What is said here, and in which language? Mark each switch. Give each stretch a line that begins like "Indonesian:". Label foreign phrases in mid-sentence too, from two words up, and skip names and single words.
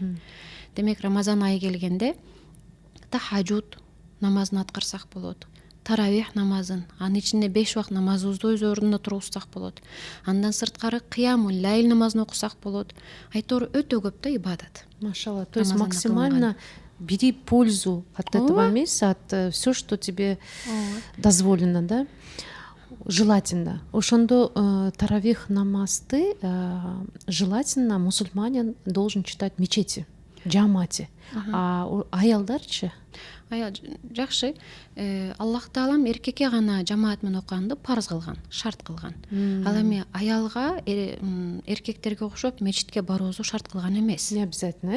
Kyrgyz: Демек Рамазан айы келгенде тахажжуд намазын аткарсак болот. Таравих намазын, анын ичинде 5 убакыт намазыбызды өз ордуна тургузсак болот. Андан сырткары
Arabic: قيام الليل
Kyrgyz: намазын окусак болот. Айтор өтө көп да ибадат. Машалла,
Russian: то есть максимально бери пользу от этого месяца, от все, что тебе дозволено, да? Желательно.
Kyrgyz: Ошондо таравих намазды
Russian: желательно мусульманин должен читать в мечети, джамате.
Kyrgyz: А аялдарчы? Аял жакшы. Аллах Таалам эркекке гана жамаат менен окуганды парз кылган, шарт кылган. Ал эми аялга эркектерге окшоп мечитке баруубузду шарт кылган эмес.
Russian: Не обязательно,